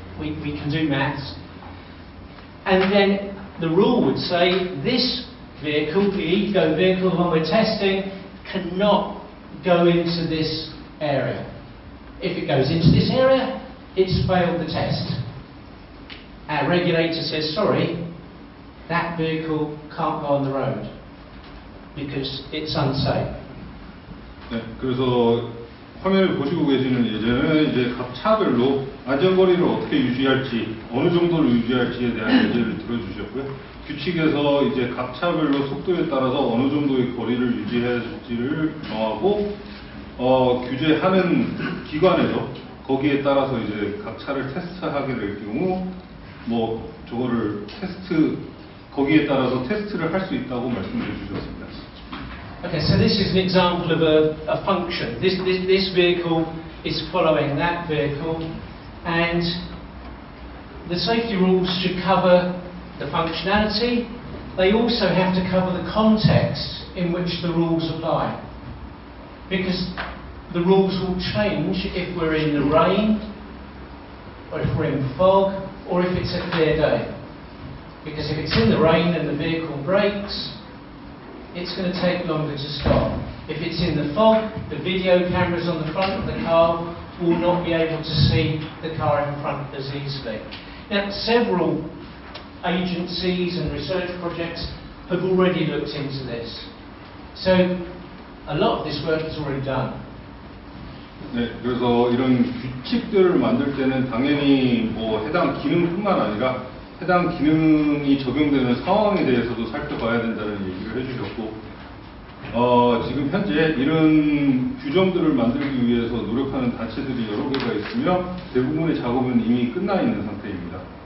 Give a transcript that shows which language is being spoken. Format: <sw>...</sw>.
<en>We can do maths. And then the rule would say this vehicle, the eco vehicle, the one we're testing, cannot go into this area. If it goes into this area, it's failed the test. Our regulator says, sorry, that vehicle can't go on the road because it's unsafe.</en> <ko>네, 그래서 화면을 보시고 계시는 예제는 이제 각 차별로 안전거리를 어떻게 유지할지, 어느 정도를 유지할지에 대한 예제를 들어주셨고요. 규칙에서 이제 각 차별로 속도에 따라서 어느 정도의 거리를 유지할지를 정하고, 규제하는 기관에서 거기에 따라서 이제 각 차를 테스트하게 될 경우, 뭐 저거를 거기에 따라서 테스트를 할 수 있다고 말씀해 주셨습니다.</ko> <en>Okay, so this is an example of a function. This vehicle is following that vehicle, and the safety rules should cover the functionality. They also have to cover the context in which the rules apply, because the rules will change if we're in the rain, or if we're in fog, or if it's a clear day. Because if it's in the rain and the vehicle brakes, it's going to take longer to stop. If it's in the fog, the video cameras on the front of the car will not be able to see the car in front as easily. Now, several agencies and research projects have already looked into this. So, a lot of this work is already done.</en> <ko>네, 그래서 이런 규칙들을 만들 때는 당연히 뭐 해당 기능뿐만 아니라 해당 기능이 적용되는 상황에 대해서도 살펴봐야 된다는 얘기를 해주셨고, 지금 현재 이런 규정들을 만들기 위해서 노력하는 단체들이 여러 개가 있으며 대부분의 작업은 이미 끝나 있는 상태입니다.</ko>